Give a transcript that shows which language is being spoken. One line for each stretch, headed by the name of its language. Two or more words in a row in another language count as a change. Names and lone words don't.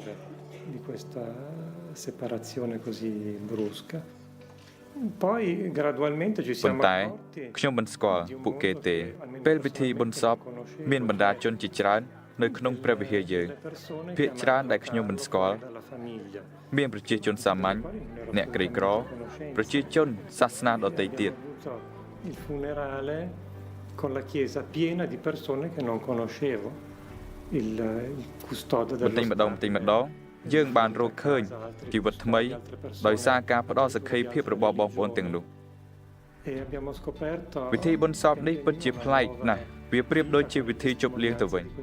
Khmer: ប៉ុន្តែខ្ញុំមិនស្គាល់ពួកគេទេពេលពិធីបុណ្យសពមានបណ្ដាជនជាច្រើននៅក្នុងព្រះវិហារយើងភាគច្រើនដែលខ្ញុំមិនស្គាល់មានប្រជាជនសាមញ្ញអ្នកក្រីក្រប្រជាជនសាសនាដទៃទៀត
Italian: con la chiesa piena di persone che non conoscevo il custode del
Khmer: បន្តិចម្ដងយើងបានរកឃើញជីវិតថ្មីដោយសារការផ្ដល់សក្ខីភាពរបស់បងប្អូនទាំងនោះវិធីបុណ្យសពនេះពិតជាប្លែកណាស់វាប្រៀបដូចជាវិធីជប់លៀងទៅវិញ